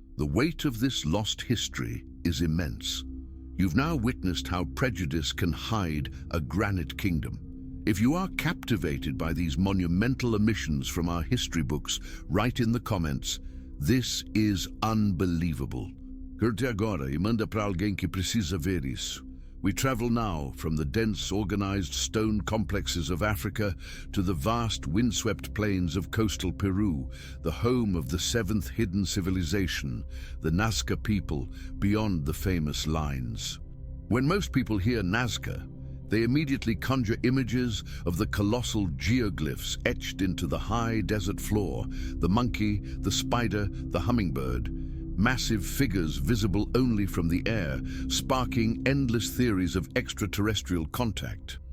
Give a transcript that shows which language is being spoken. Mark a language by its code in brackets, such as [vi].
[en] The weight of this lost history is immense. You've now witnessed how prejudice can hide a granite kingdom. If you are captivated by these monumental omissions from our history books, write in the comments, "This is unbelievable." [pt] Curte agora e manda para alguém que precisa ver isso. [en] We travel now from the dense, organized stone complexes of Africa to the vast, windswept plains of coastal Peru, the home of the 7th hidden civilization, the Nazca people, beyond the famous lines. When most people hear Nazca, they immediately conjure images of the colossal geoglyphs etched into the high desert floor, the monkey, the spider, the hummingbird, massive figures visible only from the air, sparking endless theories of extraterrestrial contact.